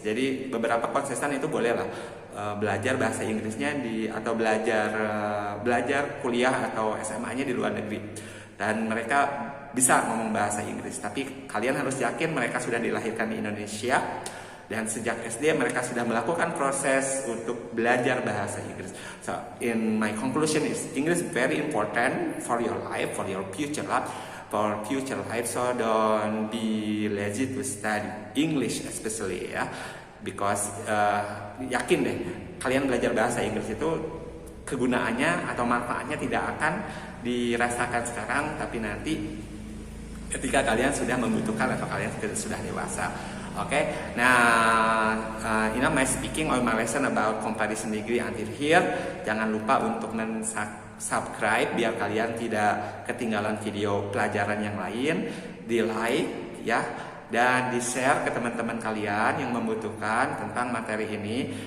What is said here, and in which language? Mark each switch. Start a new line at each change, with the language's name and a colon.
Indonesian: Jadi beberapa kontestan itu boleh lah belajar bahasa Inggrisnya atau belajar kuliah atau SMA-nya di luar negeri, dan mereka bisa ngomong bahasa Inggris. Tapi kalian harus yakin mereka sudah dilahirkan di Indonesia dan sejak SD mereka sudah melakukan proses untuk belajar bahasa Inggris.
English: So in my conclusion is English very important for your life, for your future life. So don't be lazy to study English especially ya, because
Indonesian: yakin deh kalian belajar bahasa Inggris itu kegunaannya atau manfaatnya tidak akan dirasakan sekarang, tapi nanti ketika kalian sudah membutuhkan atau kalian sudah dewasa.
English: Oke, nah my speaking or my lesson about comparison degree until here.
Indonesian: Jangan lupa untuk subscribe biar kalian tidak ketinggalan video pelajaran yang lain, di like ya, dan di share ke teman-teman kalian yang membutuhkan tentang materi ini.